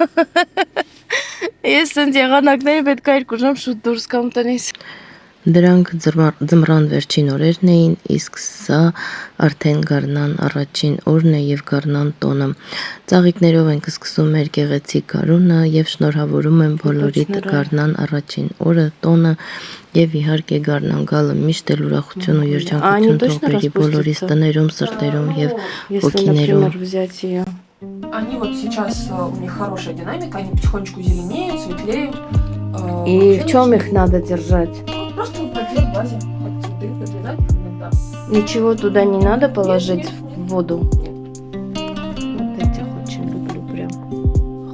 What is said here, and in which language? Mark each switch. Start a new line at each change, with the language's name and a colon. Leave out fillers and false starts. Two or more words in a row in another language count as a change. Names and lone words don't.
Armenian: ես սենց եղանակների պետք է երկու ժամ շուտ դուրս կամ տնից։ Դրանք ձմռան վերջին օրերն էին, իսկ սա արդեն գարնան առաջին օրն է եւ գարնան տոնը։ Ծաղիկներով ենք սկսում մեր գեղեցիկ գարունը եւ շնորհավորում եմ բոլորիդ գարնան առաջին օրը, տոնը եւ իհարկե գարնան գալը միշտ էլ ուրախություն ու երջանկություն թող բերի բոլորիս տներում, սրտերում եւ հոգիներում։
Russian: Они вот сейчас, у них хорошая динамика, они потихонечку зеленеют, светлеют. И в чем их надо держать? Просто в воде, в базе, как цветы, подвязать их иногда. Ничего туда не надо положить в воду? Вот этих очень люблю прям.